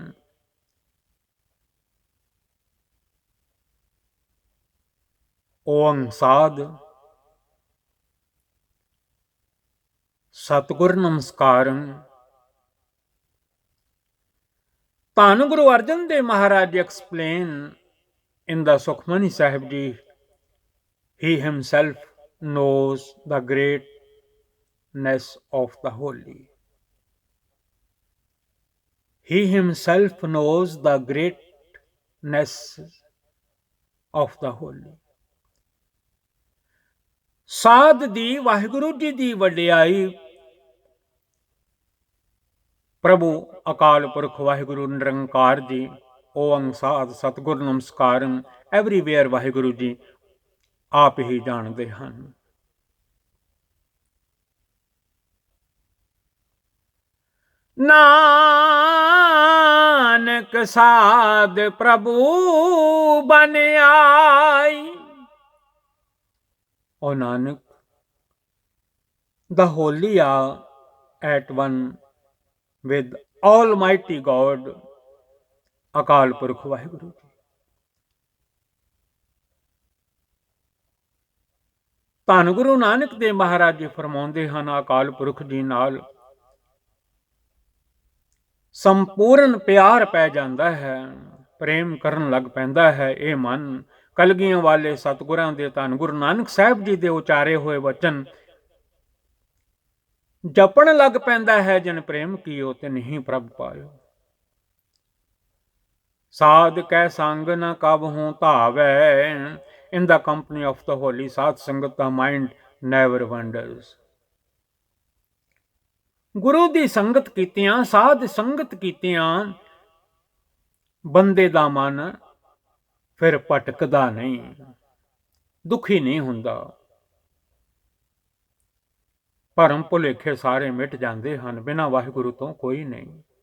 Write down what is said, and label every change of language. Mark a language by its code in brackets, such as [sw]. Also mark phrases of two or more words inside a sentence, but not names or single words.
[pa] ਓਮ ਸਾਧ ਸਤਿਗੁਰ ਨਮਸਕਾਰੰ। ਧੰਨ ਗੁਰੂ ਅਰਜਨ ਦੇਵ ਮਹਾਰਾਜ [en] explain in the Sukhmani Sahib ji, he himself knows the greatness of the holy। He himself knows the greatness of the holy। [pa] ਸਾਧ ਦੀ, ਵਾਹਿਗੁਰੂ ਜੀ ਦੀ ਵਡਿਆਈ, ਪ੍ਰਭੂ ਅਕਾਲ ਪੁਰਖ ਵਾਹਿਗੁਰੂ ਨਿਰੰਕਾਰ ਜੀ, ਓਮ ਸਾਧ ਸਤਿਗੁਰ ਨਮਸਕਾਰੰ, ਐਵਰੀਵੇਅਰ ਵਾਹਿਗੁਰੂ ਜੀ ਆਪ ਹੀ ਜਾਣਦੇ ਹਨ। ਨਾਨਕ ਸਾਧ ਪ੍ਰਭੂ ਬਨ ਆਈ। [en] O Nanak, the holy are at one with Almighty God, Akal Purkh Vaheguru Ji। [pa] ਧੰਨ ਗੁਰੂ ਨਾਨਕ ਦੇਵ ਮਹਾਰਾਜ ਜੀ ਫਰਮਾਉਂਦੇ ਹਨ, ਅਕਾਲ ਪੁਰਖ ਜੀ ਨਾਲ ਸੰਪੂਰਨ ਪਿਆਰ ਪੈ ਜਾਂਦਾ ਹੈ, ਪ੍ਰੇਮ ਕਰਨ ਲੱਗ ਪੈਂਦਾ ਹੈ ਇਹ ਮਨ। ਕਲਗੀਆਂ ਵਾਲੇ ਸਤਿਗੁਰਾਂ ਦੇ, ਧੰਨ ਗੁਰੂ ਨਾਨਕ ਸਾਹਿਬ ਜੀ ਦੇ ਉਚਾਰੇ ਹੋਏ ਵਚਨ ਜਪਣ ਲੱਗ ਪੈਂਦਾ ਹੈ। ਜਿਨ ਪ੍ਰੇਮ ਕੀਓ ਤੇ ਨਹੀਂ ਪ੍ਰਭ ਪਾਇਓ। ਸਾਧ ਕੈ ਸੰਗ ਨ ਕਬ ਹੂੰ ਧਾਵੈ, [en] in the company of the holy [pa] ਸਾਧ ਸੰਗਤ ਦਾ [en] mind never wanders। [pa] ਗੁਰੂ ਦੀ ਸੰਗਤ ਕੀਤਿਆਂ, ਸਾਧ ਸੰਗਤ ਕੀਤਿਆਂ ਬੰਦੇ ਦਾ ਮਨ ਫਿਰ ਭਟਕਦਾ ਨਹੀਂ, ਦੁਖੀ ਨਹੀਂ ਹੁੰਦਾ। ਭਰਮ ਭੁਲੇਖੇ ਸਾਰੇ ਮਿਟ ਜਾਂਦੇ ਹਨ, ਬਿਨਾਂ ਵਾਹਿਗੁਰੂ ਤੋਂ ਕੋਈ ਨਹੀਂ।